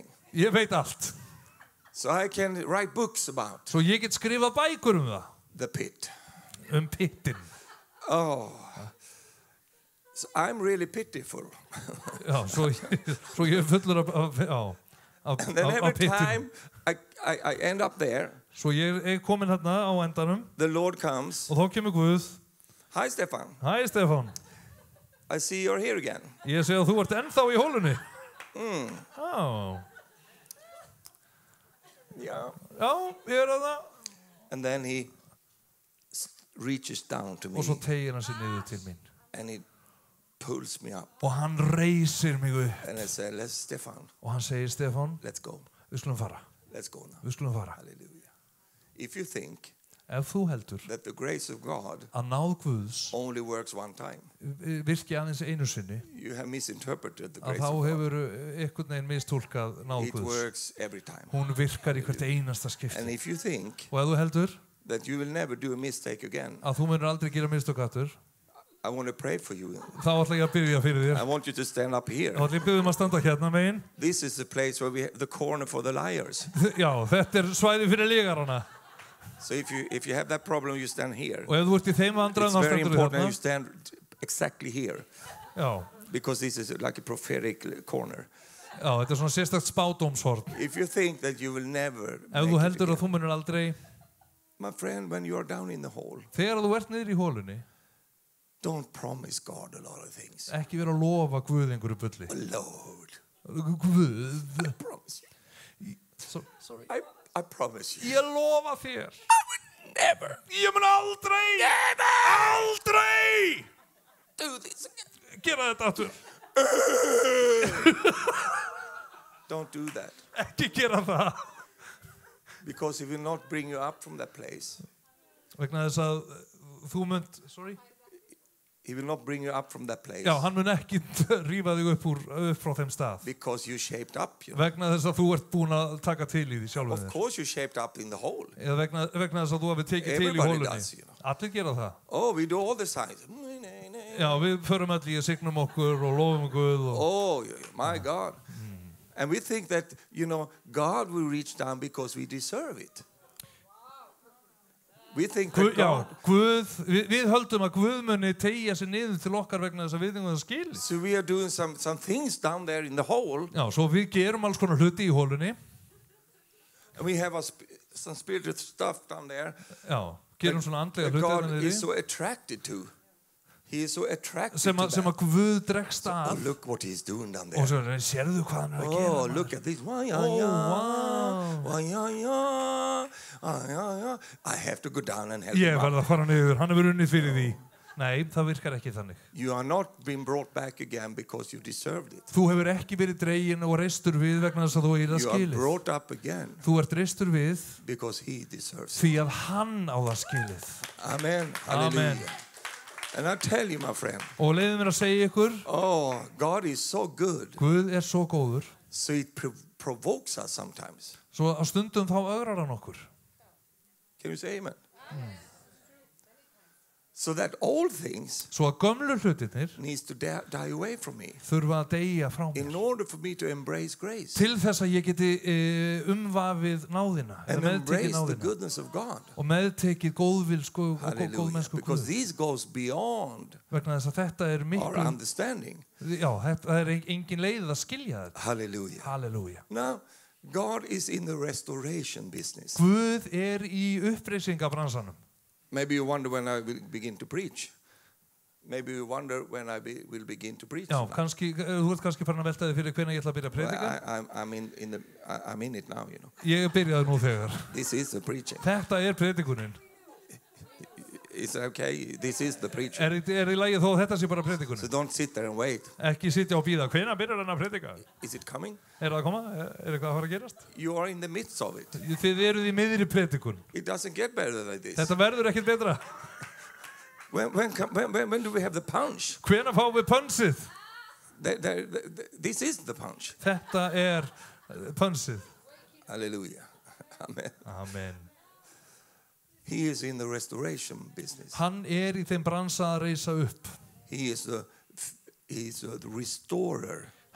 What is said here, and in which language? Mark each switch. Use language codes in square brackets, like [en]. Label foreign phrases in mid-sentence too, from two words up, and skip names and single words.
[is] Ég veit allt. [en] So I can write books about [is] Svo ég get skrifað bækur það. [en] the pit. [is] Pittin. [en] Oh. So I'm really pitiful. [is] Já, svo ég fullur af [en] And then every [is] pittin. [en] time I end up there, [is] Svo ég komin hérna á endanum. [en] the Lord comes. [is] Og þá kemur Guð. [en] Hi, Stefan. [is] Hæ, Stefán. [en] I see you're here again. [is] Ég segi að þú ert ennþá í hólunni. Já. [en] Yeah. [is] Já, ég það. [en] And then he reaches down to me [is] Og svo tegir hann sig niður til mín. [en] and he pulls me up. [is] Og hann reisir mig upp. [en] And I say, let's, Stefan, [is] Og hann segir, Stefán, [en] let's go. [is] við skulum fara. [en] Let's go now. [is] Við skulum fara. [en] Hallelujah. If you think [is] Ef þú heldur [en] that the grace of God [is] að náð Guðs [en] only works one time, [is] virki aðeins einu sinni, [en] you have misinterpreted the [is] að [en] grace [is] þá [en] of God. [is] hefur einhvern veginn mistúlkað náð [en] It [is] Guðs. [en] works every time. [is] Hún virkar í hvert einasta [en] And [is] skipti. [en] if you think [is] Og ef þú heldur [en] that you will never do a mistake again, [is] að þú munir aldrei gera mistök aftur, [en] I want to pray for you. [is] þá ætla ég að byrja fyrir [en] I [is] þér. [en] want you to stand up here. [is] Þá ætla ég að byrja að standa hérna megin. [en] This is the place where we have the corner for the liars. [is] Já, þetta svæði fyrir lígarana. [en] So if you have that problem, you stand here. [is] Og ef þú ert í þeim vandræðum, [en] It's [is] þá [en] very [is] stendur [en] important [is] hérna. [en] you stand exactly here, [is] Já, [en] because this is like a prophetic corner. [is] já, þetta svona sérstakt spádómshorn. [en] If you think that you will never [is] Ef [en] make [is] þú [en] it [is] heldur að [en] again, [is] þú munir aldrei, [en] my friend, when you are down in the hole, [is] þegar þú ert niður í hólunni, [en] don't promise God a lot of things. [is] ekki vera að lofa Guð einhverju bulli. [en] Lord, [is] Guð, [en] I promise you. sorry. I promise you. [is] Ég lofa þér. [en] Never [is] Ég mun aldrei, aldrei [en] do this again. [is] gera þetta aftur. [en] Don't do that. [is] Ekki gera það. [en] Because it will not bring you up from that place. [is] Vegna þess að þú munt, [en] sorry? He will not bring you up from that place. [is] Já, hann mun ekki rífa þig upp frá þeim stað. [en] Because you shaped up. You know. [is] Vegna þess að þú ert búin að taka til í því sjálfur [en] Of [is] þér. [en] course you shaped up in the hole. [is] Eða vegna þess að þú hefur tekið til í [en] Everybody [is] hólunni. [en] does, you know. [is] Allir gera það. [en] Oh, we do all the signs. [is] Já, við förum allir í að signum okkur og lofum Guð. [en] Oh, my God. And we think that, you know, God will reach down because we deserve it. We think that [is] Já, [en] God... [is] Guð, við höldum að Guð muni tegja sig niður til okkar vegna þess að við þingum það skil. [en] So we are doing some things down there in the hole. [is] Já, svo við gerum alls konar hluti í hólunni. [en] And we have some spiritual stuff down there. [is] Já, gerum svona andlega [en] that [is] hluti [en] God [is] þarna [en] is [is] niðri. [en] so attracted to. He is so attracted [is] Sem [en] to [is] að [en] that. [is] Guð dregst [en] Oh, [is] að. [en] look what he's doing down [is] Og [en] there. [is] svo, sérðu hvað hann er að [en] Oh, [is] gera? [en] look at this. Wow. I have to go down and help [is] Ég [en] him [is] verð [en] up. [is] að fara niður, hann hefur unnið fyrir því. Nei, það virkar ekki þannig. [en] You are not being brought back again because you deserved it. [is] Þú hefur ekki verið dregin og reistur við vegna þess að þú er það [en] You are [is] skilið. [en] brought up again [is] Þú ert reistur við [en] because he deserves it. [is] því að hann á það skilið. [en] Amen. Hallelujah. And I tell you, my friend, [is] Og leiðum mér að segja ykkur, [en] oh, God is so good. [is] Guð er svo góður, [en] So it provokes us sometimes. [is] svo á stundum þá ögrar hann okkur. [en] Can you say amen? So that old things [is] Svo að gömlu hlutirnir [en] needs to die away from me [is] þurfa að deyja frá [en] in [is] mér. [en] order for me to embrace grace [is] Til þess að ég geti umvafið náðina, [en] and [is] eða meðtekið [en] embrace the [is] náðina [en] goodness of God. [is] og meðtekið góðvilsku og [en] Hallelujah. [is] góðmennsku [en] Because [is] Guð. [en] this goes beyond [is] Vegna þess að þetta er [en] our [is] miklu, [en] understanding. [is] já, það er engin leið að skilja þetta. [en] Hallelujah. [is] Halleluja. [en] Now, God is in the restoration business. [is] Guð er í uppreisingabransanum. [en] Maybe you wonder when I will begin to preach. Maybe you wonder when I will begin to preach. [is] Já, kannski, þú ert kannski farin að velta þig fyrir hvenær ég ætla að byrja að predika. [en] I'm in it now, you know. [is] Ég er byrjað nú þegar. [en] This is the preaching. [is] Þetta er predikunin. [en] It's okay. This is the preaching. [is] Er í lagi þó að þetta sé bara [en] So [is] predikunin? [en] don't sit there and wait. [is] Ekki sitja og bíða. Hvenær byrjar hann að predika? [en] Is it coming? [is] Er það að koma? Er eitthvað að fara að gerast? [en] You are in the midst of it. [is] Þið eruð í miðri predikun. [en] It doesn't get better than this. [is] Þetta verður ekkert betra. [en] When do we have the punch? [is] Hvenær fáum við pönsið? [en] This is the punch. [is] Þetta er pönsið. [en] Hallelujah. Amen. Amen. He is in the restoration business. [is] Hann er í þeim bransa að reisa upp. [en] He is the restorer of